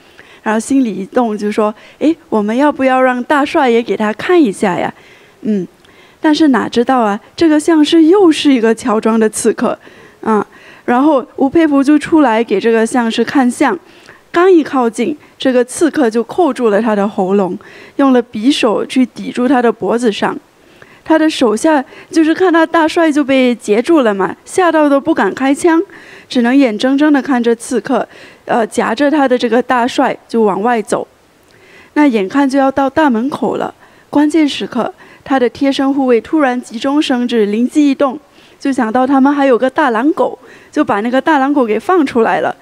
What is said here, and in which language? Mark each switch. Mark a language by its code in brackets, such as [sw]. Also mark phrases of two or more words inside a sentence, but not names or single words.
[zh] 然後心裡一動，就說：“我們要不要讓大帥也給他看一下呀？” 但是哪知道啊，這個相士又是一個喬裝的刺客，然後吳佩孚就出來給這個相士看相，剛一靠近，這個刺客就扣住了他的喉嚨，用了匕首去抵住他的脖子上。他的手下就是看他大帥就被截住了嘛，嚇到都不敢開槍，只能眼睜睜地看着刺客夾着他的這個大帥就往外走。那眼看就要到大門口了，關鍵時刻他的貼身護衛突然急中生智，靈機一動，就想到他們還有個大狼狗，就把那個大狼狗給放出來了。